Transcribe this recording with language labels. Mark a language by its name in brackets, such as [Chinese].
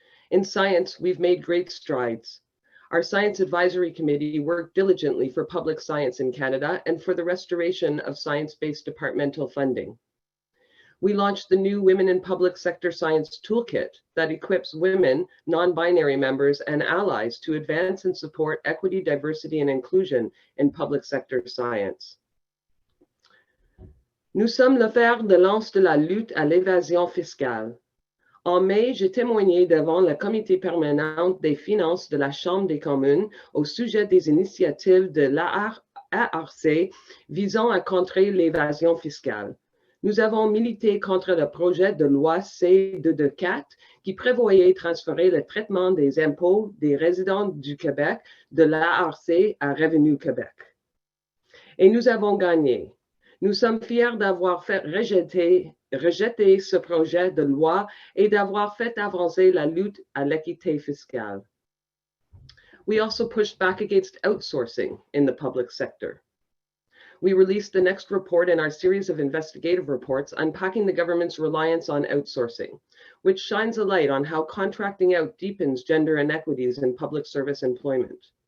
[English] In science, we've made great strides. Our Science Advisory Committee worked diligently for public science in Canada and for the restoration of science-based departmental funding. We launched the new Women in Public Sector Science Toolkit that equips women, non-binary members, and allies to advance and support equity, diversity, and inclusion in public sector science. [French] Nous sommes le fer de lance de la lutte à l'évasion fiscale. En mai, j'ai témoigné devant le comité permanent des finances de la Chambre des communes au sujet des initiatives de l'ARC visant à contrer l'évasion fiscale. Nous avons milité contre le projet de loi C-224 qui prévoyait transférer le traitement des impôts des résidents du Québec de l'ARC à Revenu Québec. Et nous avons gagné. Nous sommes fiers d'avoir fait rejeter ce projet de loi et d'avoir fait avancer la lutte à l'équité fiscale. [English] We also pushed back against outsourcing in the public sector. We released the next report in our series of investigative reports unpacking the government's reliance on outsourcing, which shines a light on how contracting out deepens gender inequities in public service employment.